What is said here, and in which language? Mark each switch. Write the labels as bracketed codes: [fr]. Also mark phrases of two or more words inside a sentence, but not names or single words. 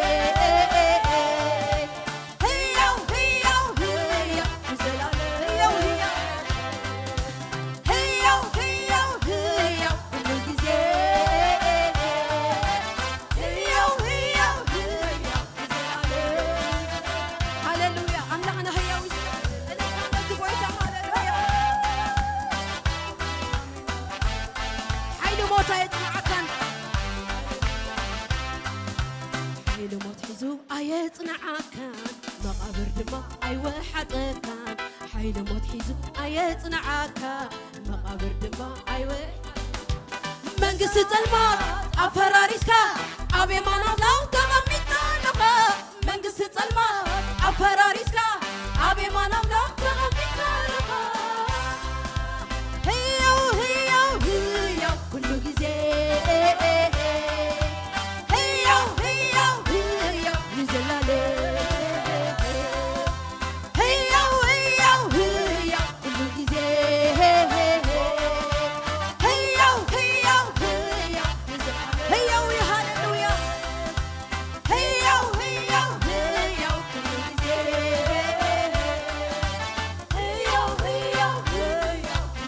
[am] ሕያው ሕያው ሕያው ለዘላለም ሕያው ሕያው ሕያው ሕያው ሁሉ ጊዜ ሕያው ሕያው ሕያው ለዘላለም ሃሌሉያ አምላክና ሕያው እነዚህ ቦታ [ti] ሃሌሉያ ሓይሊ ሞታ የጽንዓካን ሓይሊ ሞት ሒዙ ኣየጽንዓካን መቓብር ድማ ኣይወሓጠካን ሓይሊ ሞት ሒዙ ኣየጽንዓካ መቓብር ድማ መንግስቲ ጸልማት ኣፈራሪስካ ኣብ የማን ኣምላኽ ተቐሚጥካ ኣለኻ መንግስቲ ጸልማት ኣፈራሪስካ ኣብ የማን ኣምላኽ ተቐሚጥካ ኣለኻ ሕያው ሕያው ሕያው ኩሉ ጊዜ ሕያው ሕያው ሕያው ለዘላለም ሕያው ሕያው ሕያው ኩሉ ጊዜ ሕያው ሕያው ሕያው ሕያው ሃሌሉያ ሕያው ሕያው ሕያው ኩሉ ጊዜ ሕያው ሕያው ሕያው